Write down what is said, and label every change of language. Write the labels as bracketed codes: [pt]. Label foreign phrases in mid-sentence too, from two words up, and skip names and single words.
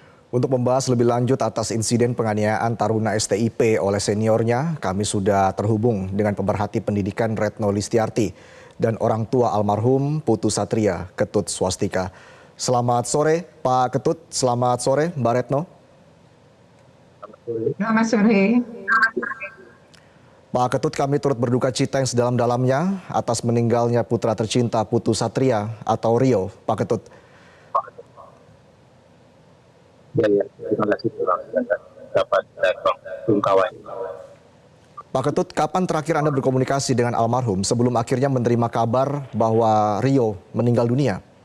[id] Untuk membahas lebih lanjut atas insiden penganiayaan taruna STIP oleh seniornya, kami sudah terhubung dengan pemerhati pendidikan Retno Listiarti dan orang tua almarhum Putu Satria, Ketut Swastika. Selamat sore Pak Ketut, selamat sore Mbak Retno. Selamat sore. Pak Ketut, kami turut berduka cita yang sedalam-dalamnya atas meninggalnya putra tercinta Putu Satria atau Rio, Pak Ketut. Ya, terima kasih dapat sungkawa. Pak Ketut, kapan terakhir Anda berkomunikasi dengan almarhum sebelum akhirnya menerima kabar bahwa Rio meninggal dunia?